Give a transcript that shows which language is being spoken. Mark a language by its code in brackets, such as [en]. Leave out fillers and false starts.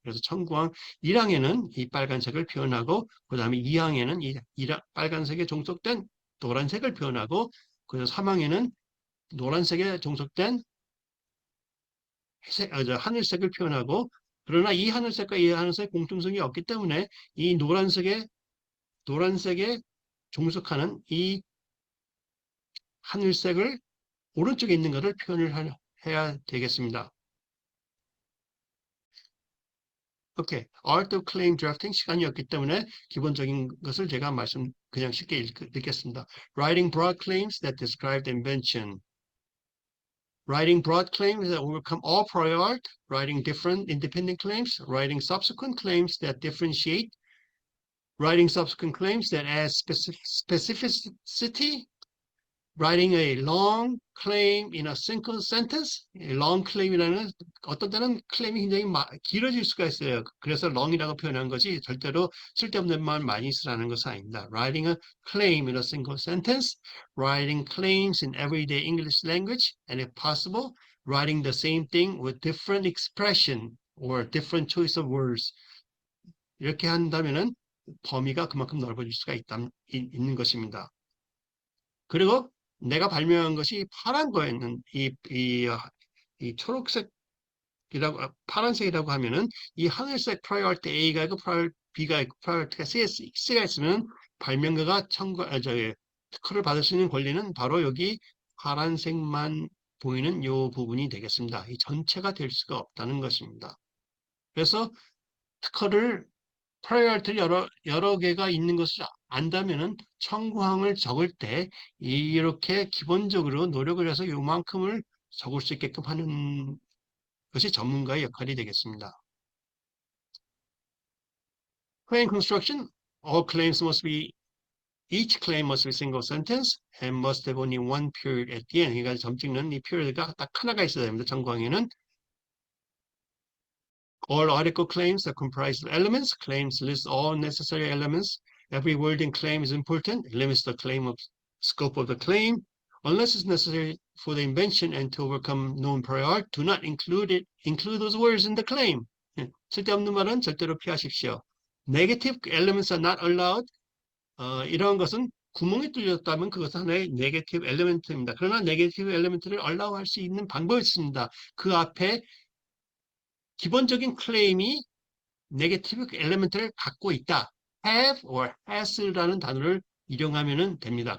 [ko] 그래서 청구항 1항에는 이 빨간색을 표현하고 그 다음에 2항에는 이 빨간색에 종속된 노란색을 표현하고 그래서 3항에는 노란색에 종속된 하늘색을 표현하고 그러나 이 하늘색과 이 하늘색 공통성이 없기 때문에 이 노란색에 종속하는 이 하늘색을 오른쪽에 있는 것을 표현을 해야 되겠습니다. 오케이. Art of Claim Drafting 시간이 없기 때문에 기본적인 것을 제가 그냥 쉽게 읽겠습니다. [en] Writing broad claims that describe the invention. Writing broad claims that overcome all prior art. Writing different independent claims. Writing subsequent claims that differentiate. Writing subsequent claims that add specificity. Writing a long claim in a single sentence. [ko] long claim이라는 어떤 때는 클레임이 굉장히 길어질 수가 있어요. 그래서 long이라고 표현한 것이 절대로 쓸데없는 말 많이 쓰라는 것은 아닙니다. [en] Writing a claim in a single sentence. Writing claims in everyday English language. And if possible, writing the same thing with different expression or different choice of words. [ko] 이렇게 한다면은 범위가 그만큼 넓어질 수가 있는 것입니다. 그리고 내가 발명한 것이 파란 거였는 이 초록색이라고 파란색이라고 하면은 이 하늘색 prior 때 A가 있고 B가 있고 prior 때가 C가 있으면 발명가가 특허를 받을 수 있는 권리는 바로 여기 파란색만 보이는 이 부분이 되겠습니다. 이 전체가 될 수가 없다는 것입니다. 그래서 특허를 프라이어리티 여러 개가 있는 것을 안다면은 청구항을 적을 때 이렇게 기본적으로 노력을 해서 요만큼을 적을 수 있게끔 하는 것이 전문가의 역할이 되겠습니다. [en] Claim construction. All claims each claim must be single sentence and must have only one period at the end. [ko] 그러니까 점 찍는 이 period가 딱 하나가 있어야 됩니다. 청구항에는. [en] All article claims are comprised of elements. Claims list all necessary elements. Every word in claim is important. It limits the claim of scope of the claim. unless it's necessary for the invention and to overcome known prior art, do not include those words in the claim. [ko] 쓸데없는 말은 절대로 피하십시오. [en] Negative elements are not allowed. [ko] 이러한 것은 구멍이 뚫렸다면 그것은 하나의 네게티브 엘리멘트입니다. 그러나 네게티브 엘리멘트를 allow 할 수 있는 방법이 있습니다. 그 앞에 기본적인 클레임이 네게티브 엘리멘트를 갖고 있다. have or has라는 단어를 이용하면 됩니다.